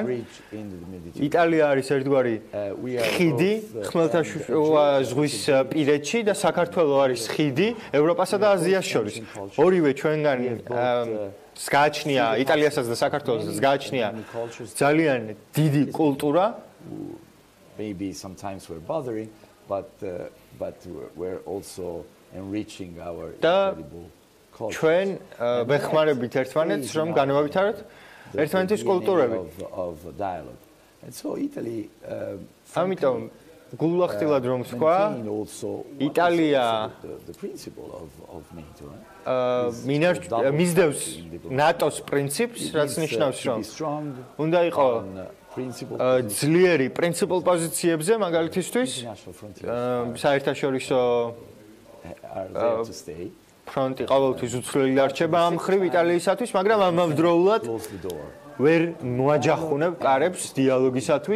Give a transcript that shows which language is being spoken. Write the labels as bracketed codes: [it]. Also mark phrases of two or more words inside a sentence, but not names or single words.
[ka] იტალია არის ერთგვარი ხიდი ხმელთაშუა ზღვის პირეთში და საქართველო არის ხიდი ევროპასა და აზიას შორის. ორივე ჩვენგან გააჩნია იტალიასაც და საქართველოსაც გააჩნია ძალიან დიდი კულტურა. [en] Maybe sometimes we're bothering, but we're also enriching our incredible culture. [ka] ჩვენ ვეხმარებით ერთმანეთს, რომ განვავითაროთ ერთმანეთის კულტურები. [en] Of dialogue. And so Italy [ka] ამიტომ გულახდილად რომ თქვა, იტალია [en] the principle of NATO, [ka] მისდევს ნატოს პრინციპს, რაც ნიშნავს, რომ უნდა იყო ძლიერი პრინციპულ პოზიციებზე, მაგალითისთვის საერთაშორისო ფრონტი ყოველთვის უცვლელი დარჩება ამ მხრივ იტალიისათვის, მაგრამ ამავდროულად ვერ მოაჯახუნებ კარებს დიალოგისათვის.